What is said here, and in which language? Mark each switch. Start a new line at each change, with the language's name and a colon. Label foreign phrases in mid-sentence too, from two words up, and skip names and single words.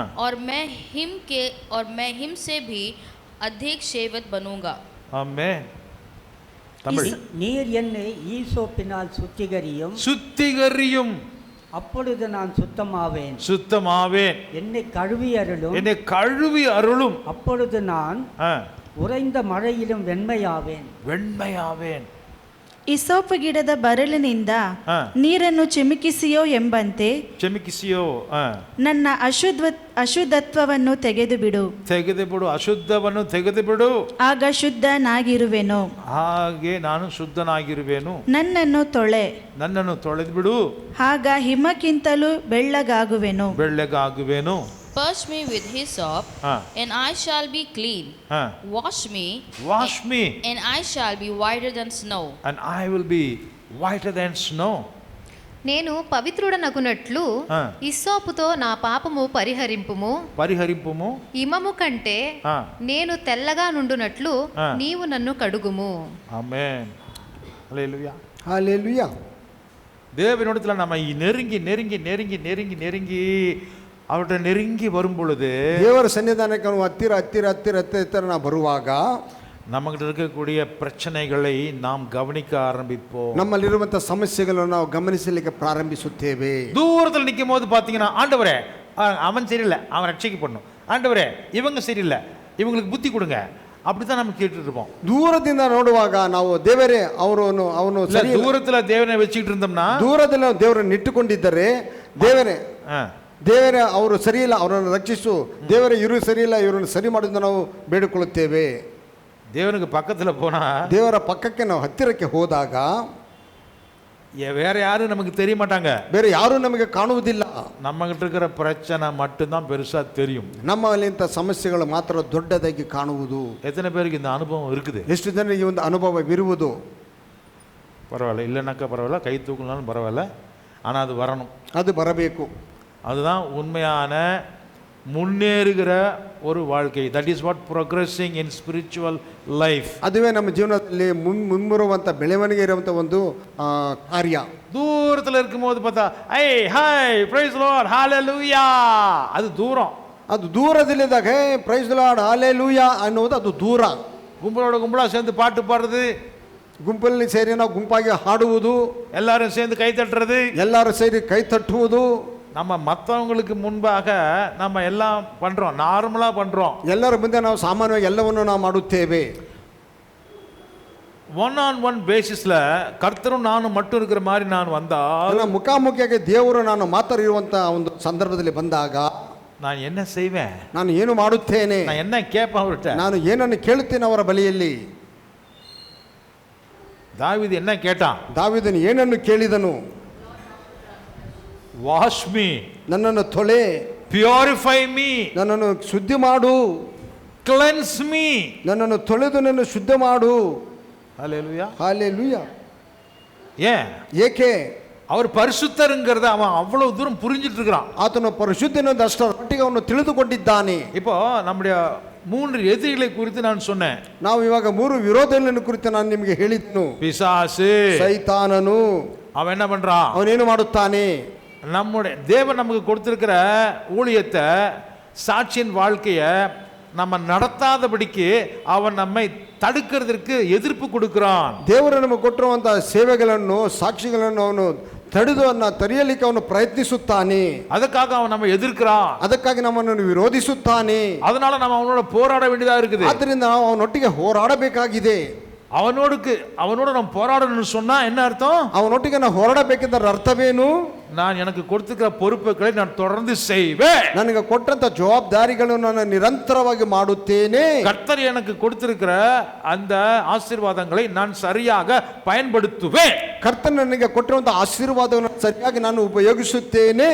Hindi: और मैं हिम से भी अधिक सेवक बनूंगा.
Tamil: ஆமென். தமிழ். நீர் என்னை ஈசோப்பினால் சுத்திகரியும், அப்பொழுது நான் சுத்தமாவேன். என்னை கழுவி அருளும், என்னை கழுவி அருளும், அப்பொழுது நான் ஆ, உறைந்த மழையிலும் வெண்மையாவேன்.
Kannada: ಇಸೋಪು ಗಿಡದ ಬರಲಿನಿಂದ ಹಾ. ನೀರನ್ನು ಚಿಮುಕಿಸಿಯೋ ಎಂಬಂತೆ ಕ್ಷಮಿಸಿಯೋ, ನನ್ನ ಅಶುದ್ಧತ್ವವನ್ನು ತೆಗೆದು ಬಿಡು, ತೆಗೆದುಬಿಡು, ಅಶುದ್ಧವನ್ನು ತೆಗೆದುಬಿಡು, ಆಗ ಶುದ್ಧನಾಗಿರುವೆನು. ಹಾಗೆ ನಾನು ಶುದ್ಧನಾಗಿರುವೆನು. ನನ್ನನ್ನು ತೊಳೆದು ಬಿಡು, ಆಗ ಹಿಮಕ್ಕಿಂತಲೂ ಬೆಳ್ಳಗಾಗುವೆನು.
English: Purge me with hyssop, and I shall be clean. Wash me, and I shall be whiter than snow. and I will be whiter than snow.
Telugu: నేను పవిత్రుడనగునట్లు ఇస్సోపుతో నా పాపము పరిహరింపుము. హిమము కంటే నేను తెల్లగా నుండునట్లు నీవు నన్ను కడుగుము.
Tamil: ஆமென். ஹல்லேலூயா. ஹல்லேலூயா. தேவனிடத்தில் நம்ம நெருங்கி அவர்கிட்ட நெருங்கி வரும் பொழுது,
Kannada: ದೇವರ ಸನ್ನಿಧಾನಕ್ಕೆ ನಾವು ಹತ್ತಿರ ನಾವು ಬರುವಾಗ
Tamil: நம்மகிட்ட இருக்கக்கூடிய பிரச்சனைகளை நாம் கவனிக்க ஆரம்பிப்போம்.
Kannada: ನಮ್ಮಲ್ಲಿರುವಂತಹ ಸಮಸ್ಯೆಗಳನ್ನು ನಾವು ಗಮನಿಸಲಿಕ್ಕೆ ಪ್ರಾರಂಭಿಸುತ್ತೇವೆ.
Tamil: தூரத்தில் நிற்கும் போது பார்த்தீங்கன்னா, ஆண்டவரே அவன் சரியில்லை, அவன் ரட்சிக்க பண்ணும், ஆண்டவரே இவங்க சரியில்லை, இவங்களுக்கு புத்தி கொடுங்க, அப்படித்தான் நம்ம கேட்டுட்டு இருப்போம்.
Kannada: ದೂರದಿಂದ ನೋಡುವಾಗ ನಾವು ದೇವರೇ ಅವನು ಸರಿ,
Tamil: தூரத்தில் தேவனை வச்சுக்கிட்டு இருந்தோம்னா,
Kannada: ದೂರದಲ್ಲಿ ದೇವರನ್ನು ಇಟ್ಟುಕೊಂಡಿದ್ದರೆ ದೇವರೇ ಅವರು ಸರಿಯಿಲ್ಲ, ಅವರನ್ನು ರಕ್ಷಿಸು, ದೇವರೇ ಇವರು ಸರಿಯಿಲ್ಲ, ಇವರನ್ನು ಸರಿ ಮಾಡೋದನ್ನು ನಾವು ಬೇಡಿಕೊಳ್ಳುತ್ತೇವೆ.
Tamil: தேவனுக்கு பக்கத்தில் போனா,
Kannada: ದೇವರ ಪಕ್ಕಕ್ಕೆ ನಾವು ಹತ್ತಿರಕ್ಕೆ ಹೋದಾಗ
Tamil: வேற யாரும் நமக்கு தெரிய மாட்டாங்க,
Kannada: ಬೇರೆ ಯಾರು ನಮಗೆ ಕಾಣುವುದಿಲ್ಲ.
Tamil: நம்ம கிட்ட இருக்கிற பிரச்சனை மட்டும்தான் பெருசா தெரியும்.
Kannada: ನಮ್ಮಲ್ಲಿಂತ ಸಮಸ್ಯೆಗಳು ಮಾತ್ರ ದೊಡ್ಡದಾಗಿ ಕಾಣುವುದು.
Tamil: எத்தனை பேருக்கு இந்த அனுபவம் இருக்குது?
Kannada: ಎಷ್ಟು ಜನರಿಗೆ ಒಂದು ಅನುಭವವಿರುವುದು?
Tamil: பரவாயில்ல, இல்லைனாக்கா பரவாயில்ல, கை தூக்கலாலும் பரவாயில்ல, ஆனால் அது வரணும்,
Kannada: ಅದು ಬರಬೇಕು.
Tamil: அதுதான் உண்மையான முன்னேறுகிற ஒரு வாழ்க்கை.
English: that is what progressing in spiritual life.
Kannada: ಅದುವೇ ನಮ್ಮ ಜೀವನದಲ್ಲಿ ಮುನ್ನುರುವಂಥ ಬೆಳವಣಿಗೆ ಇರುವಂಥ ಒಂದು ಕಾರ್ಯ.
Tamil: தூரத்தில் இருக்கும்போது பார்த்தா, ஐ
English: hi praise Lord
Tamil: ஹalleluya, அது தூரம்.
Kannada: ಅದು ದೂರದಲ್ಲಿದ್ದಾಗ
English: hey praise the Lord
Kannada: ಹalleluya ಅನ್ನೋದು ಅದು ದೂರ.
Tamil: கும்பலோட சேர்ந்து பாட்டு பாடுறது,
Kannada: ಗುಂಪಲ್ಲಿ ಸೇರಿ ನಾವು ಗುಂಪಾಗಿ ಹಾಡುವುದು,
Tamil: எல்லாரும் சேர்ந்து
Kannada: ಕೈ ತಟ್ಟறது, ಎಲ್ಲರೂ ಸೇರಿ ಕೈ ತಟ್ಟುವುದು.
Tamil: நம்ம மற்றவங்களுக்கு முன்பாக நம்ம எல்லாம் பண்றோம், நார்மலா பண்றோம்.
Kannada: ಎಲ್ಲರ ಮುಂದೆ ನಾವು ಸಾಮಾನ್ಯವಾಗಿ ಎಲ್ಲವನ್ನು ನಾವು ಮಾಡುತ್ತೇವೆ.
English: one basisல
Tamil: கர்த்தரும் நானும் மட்டும் இருக்கிற மாதிரி நான் வந்தா,
Kannada: ಮುಖಾಮುಖಿಯಾಗಿ ದೇವರು ನಾನು ಮಾತ್ರ ಇರುವಂತ ಒಂದು ಸಂದರ್ಭದಲ್ಲಿ ಬಂದಾಗ
Tamil: நான் என்ன செய்வேன்?
Kannada: ನಾನು ಏನು ಮಾಡುತ್ತೇನೆ?
Tamil: நான் என்ன கேட்பேன் அவர்கிட்ட?
Kannada: ನಾನು ಏನನ್ನು ಕೇಳುತ್ತೇನೆ ಅವರ ಬಳಿಯಲ್ಲಿ?
Tamil: தாவீது என்ன கேட்டான்?
Kannada: ದಾವೀದನು ಏನನ್ನು ಕೇಳಿದನು?
English: wash me,
Kannada: ನನ್ನನ್ನು ತೊಳೆ,
English: purify me,
Kannada: ನನ್ನನ್ನು ಶುದ್ಧಿ ಮಾಡು,
English: cleanse me,
Kannada: ನನ್ನನ್ನು ತೊಳೆದು ನನ್ನ ಶುದ್ಧ ಮಾಡು.
Tamil: ஹல்லேலூயா, ஹல்லேலூயா. ஏன்?
Kannada: ಏಕೆ?
Tamil: அவர் பரிசுத்தருங்கிறத அவன் அவ்வளவு தூரம் புரிஞ்சிட்டு இருக்கிறான்.
Kannada: ಆತನು ಪರಿಶುದ್ಧನೆಂದು ಅಷ್ಟರ ಮಟ್ಟಿಗೆ ಅವನು ತಿಳಿದುಕೊಂಡಿದ್ದಾನೆ.
Tamil: இப்போ நம்முடைய 3 எதிரிகளை குறித்து நான் சொன்னேன்.
Kannada: ನಾವು ಇವಾಗ 3 ವಿರೋಧಿಗಳನ್ನು ಕುರಿತು ನಾನು ನಿಮಗೆ ಹೇಳಿದ್ನು.
Tamil: பிசாசு,
Kannada: ಸೈತಾನನು,
Tamil: அவன் என்ன பண்றான்?
Kannada: ಅವನೇನು ಮಾಡುತ್ತಾನೆ?
Tamil: நம்முடைய தேவன் நமக்கு கொடுத்திருக்கிற ஊழியத்தை, சாட்சியின் வாழ்க்கையை நம்ம நடத்தாதபடிக்கு அவன் நம்மை தடுக்கிறதுக்கு எதிர்ப்பு கொடுக்கிறான்.
Kannada: ದೇವರು ನಮಗೆ ಕೊಟ್ಟಿರುವಂತಹ ಸೇವೆಗಳನ್ನು, ಸಾಕ್ಷಿಗಳನ್ನು ಅವನು ತಡೆದು ತಡೆಯಲಿಕ್ಕೆ ಅವನು ಪ್ರಯತ್ನಿಸುತ್ತಾನೆ.
Tamil: ಅದಕ್ಕಾக அவன் நம்ம எதிர்க்கிறான்,
Kannada: ಅದಕ್ಕಾಗಿ ನಮ್ಮನ್ನು ವಿರೋಧಿಸುತ್ತಾನೆ.
Tamil: அதனால நம்ம அவனோட போராட வேண்டியதா இருக்குது.
Kannada: ಆದ್ದರಿಂದ ನಾವು ಅವನೊಟ್ಟಿಗೆ ಹೋರಾಡಬೇಕಾಗಿದೆ.
Tamil: அவனோட நம்ம போராடணும்னு சொன்னா என்ன அர்த்தம்?
Kannada: ಅವನೊಟ್ಟಿಗೆ ನಾವು ಹೋರಾಡಬೇಕೆಂದರೆ ಅರ್ಥವೇನು?
Tamil: நான் எனக்கு கொடுத்திருக்கிற பொறுப்புகளை நான் தொடர்ந்து செய்வேன்.
Kannada: ನನಗೆ ಕೊಟ್ಟಂತ ಜವಾಬ್ದಾರಿಗಳನ್ನು ನಾನು ನಿರಂತರವಾಗಿ ಮಾಡುತ್ತೇನೆ.
Tamil: கர்த்தர் எனக்கு கொடுத்திருக்கிற அந்த ஆசீர்வாதங்களை நான் சரியாக பயன்படுத்துவேன்.
Kannada: ಕರ್ತನ ನನಗೆ ಕೊಟ್ಟಿರುವಂತ ಆಶೀರ್ವಾದವನ್ನು ಸರಿಯಾಗಿ ನಾನು ಉಪಯೋಗಿಸುತ್ತೇನೆ.